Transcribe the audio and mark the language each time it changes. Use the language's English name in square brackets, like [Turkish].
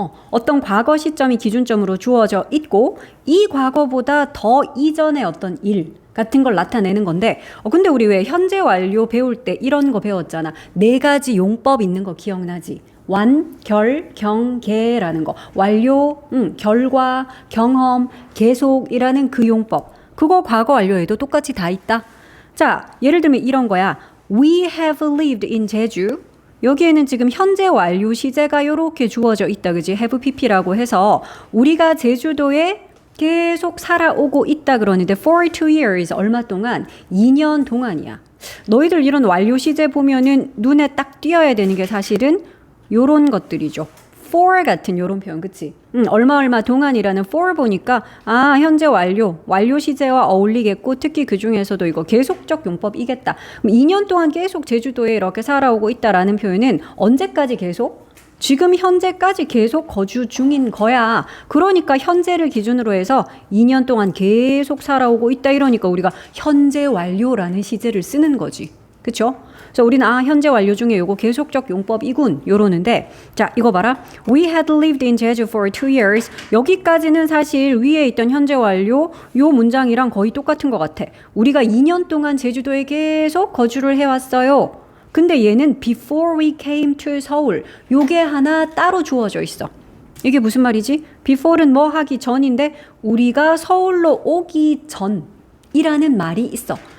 [Korean] 어떤 과거 시점이 기준점으로 주어져 있고 이 과거보다 더 이전의 어떤 일 같은 걸 나타내는 건데 근데 우리 왜 현재 완료 배울 때 이런 거 배웠잖아. 4가지 용법 있는 거 기억나지? 완, 결, 경, 계라는 거. 완료, 결과, 경험, 계속이라는 그 용법. 그거 과거 완료에도 똑같이 다 있다. 자, 예를 들면 이런 거야. [English] We have lived in 제주. [Korean] 여기에는 지금 현재 완료 시제가 이렇게 주어져 있다. 그지? have pp라고 해서 우리가 제주도에 계속 살아오고 있다 그러는데 [English] for 2 years [Korean] 얼마 동안? 2년 동안이야. 너희들 이런 완료 시제 보면은 눈에 딱 띄어야 되는 게 사실은 요런 것들이죠. for 같은 요런 표현, 그치? 얼마 동안이라는 for 보니까 현재 완료 시제와 어울리겠고 특히 그 중에서도 이거 계속적 용법이겠다. 그럼 2년 동안 계속 제주도에 이렇게 살아오고 있다라는 표현은 언제까지 계속? 지금 현재까지 계속 거주 중인 거야. 그러니까 현재를 기준으로 해서 2년 동안 계속 살아오고 있다 이러니까 우리가 현재 완료라는 시제를 쓰는 거지. 그쵸? 자, 우리는 현재 완료 중에 요거 계속적 용법이군 요러는데 자, 이거 봐라. [English] We had lived in Jeju for 2 years. [Korean] 여기까지는 사실 위에 있던 현재 완료 요 문장이랑 거의 똑같은 것 같아. 우리가 2년 동안 제주도에 계속 거주를 해왔어요. 근데 얘는 [English] before we came to 서울 [Korean] 요게 하나 따로 주어져 있어. 이게 무슨 말이지? before는 뭐 하기 전인데 우리가 서울로 오기 전이라는 말이 있어.